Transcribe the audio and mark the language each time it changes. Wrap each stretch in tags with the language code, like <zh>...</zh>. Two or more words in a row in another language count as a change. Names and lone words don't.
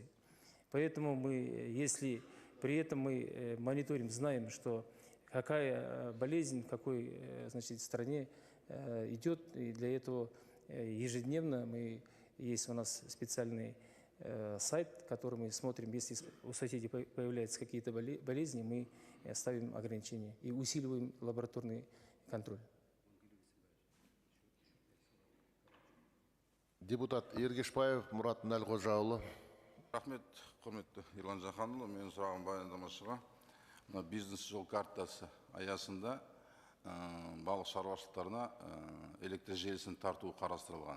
<ru>Поэтому мы, если при этом мы мониторим, знаем, что какая болезнь в какой, значит, стране идет, и для этого ежедневно есть у нас специальный сайт, который мы смотрим, если у соседей появляются какие-то болезни, мы ставим ограничения и усиливаем лабораторный контроль.</ru> <kk>Депутат Ергешбаев Мурат Нәлғожаұлы. Рахмет, құрметті Ерлан Жақанұлы. Менің сұрағым баяндамашыға. Бизнес жол картасы аясында балық шаруашылықтарына электр желісін тарту қарастырылған.</kk>